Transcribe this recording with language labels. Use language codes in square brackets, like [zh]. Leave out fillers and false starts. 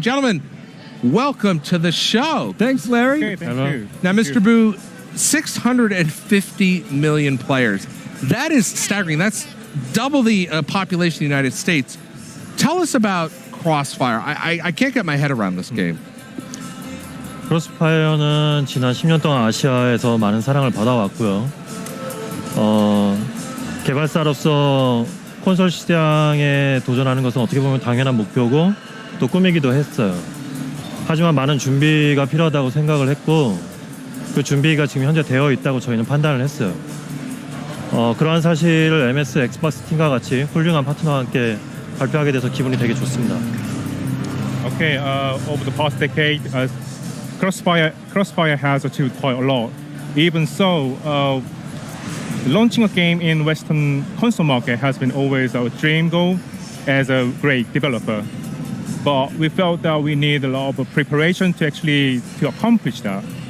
[en] Gentlemen, welcome to the show. Thanks, Larry. Okay, thank you. Now, Mr. Boo, 650 million players. That is staggering. That's double the population of the United States. Tell us about Crossfire. I can't get my head around this game. [ko] 크로스파이어는 지난 10년 동안 아시아에서 많은 사랑을 받아왔고요. 개발사로서 콘솔 시장에 도전하는 것은 어떻게 보면 당연한 목표고 또 꿈이기도 했어요. 하지만 많은 준비가 필요하다고 생각을 했고 그 준비가 지금 현재 되어 있다고 저희는 판단을 했어요. 그러한 사실을 MS 엑스박스 팀과 같이 훌륭한 파트너와 함께 발표하게 돼서 기분이 되게 좋습니다. [en] Okay, over the past decade, Crossfire has achieved quite a lot. Even so, launching a game in Western console market has been always our dream goal as a great developer. But we felt that we need a lot of preparation to accomplish that.